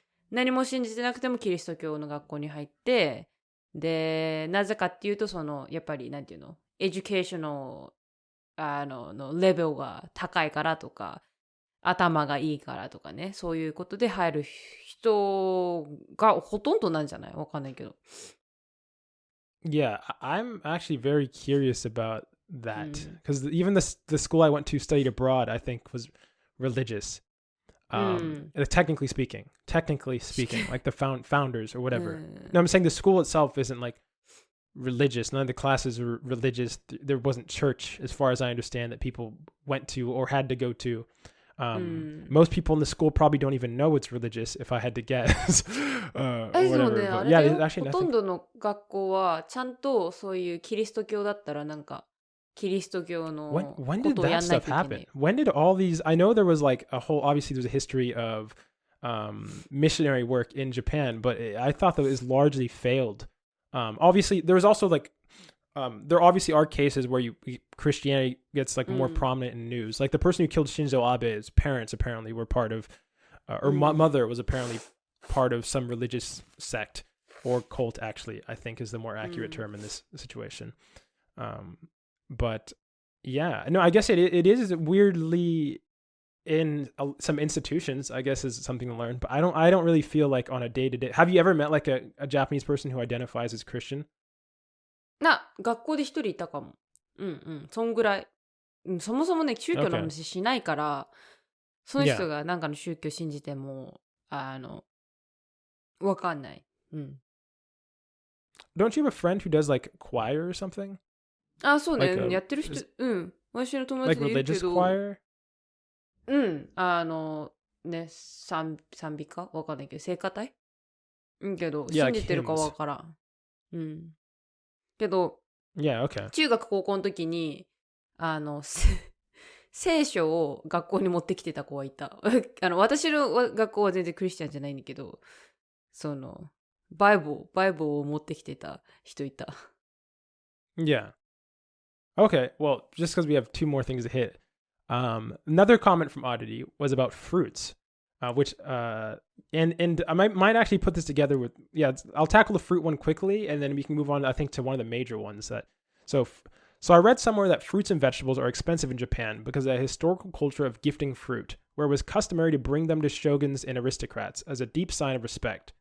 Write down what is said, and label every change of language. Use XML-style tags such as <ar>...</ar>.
<ja>何も信じてなくてもキリスト教の学校に入って、で、なぜかっていうと、やっぱりなんていうの、エデュケーショナルのレベルが高いからとか、頭がいいからとかね、そういうことで入る人がほとんどなんじゃない？わかんないけど。</ja> <en>Yeah, I'm actually very curious about that because even the school I went to studied abroad, I think was religious. Technically speaking, like the founders or whatever. No, I'm saying the school itself isn't like religious. None of the classes were religious. There wasn't church, as far as I understand, that people went to or had to go to. Most people in the school probably don't even know it's religious, if I had to guess.</en> <ja>でもね、あれだよ。ほとんどの学校はちゃんとそういうキリスト教だったらなんかキリスト教のことをやんないといけない。</ja> <en>When did all these? I know there was like a whole. Obviously, there's a history of missionary work in Japan, but I thought that it was largely failed. Obviously, there was also like there obviously are cases where Christianity gets like more prominent in news. Like the person who killed Shinzo Abe's parents apparently were part of, or mother was apparently part of some religious sect or cult. Actually, I think is the more accurate term in this situation. But yeah, no, I guess it is weirdly in some institutions, I guess, is something to learn. But I don't really feel like on a day-to-day. Have you ever met like a Japanese person who identifies as Christian?</en> <ja>学校で一人いたかも。そんぐらい。そもそもね、宗教の話しないから、その人が何かの宗教信じても、わかんない。</ja> <en>Don't you have a friend who does like choir or something?</en> <ja>そうね、やってる人、私の友達でいるけど。</ja> <en>Like religious choir?</en> <ja>ね、賛美歌わかんないけど、聖歌隊けど、信じてるかわからん。けど、中学高校の時に聖書を学校に持ってきてた子はいた。私の学校は全然クリスチャンじゃないんだけど、そのバイブルを持ってきてた人いた。</ja> <en>Yeah. Okay. Well, just because we have two more things to hit. Another comment from Oddity was about fruits. Which and I might actually put this together with I'll tackle the fruit one quickly and then we can move on I think to one of the major ones that so I read somewhere that fruits and vegetables are expensive in Japan because of a historical culture of gifting fruit where it was customary to bring them to shoguns and aristocrats as a deep sign of respect.</en>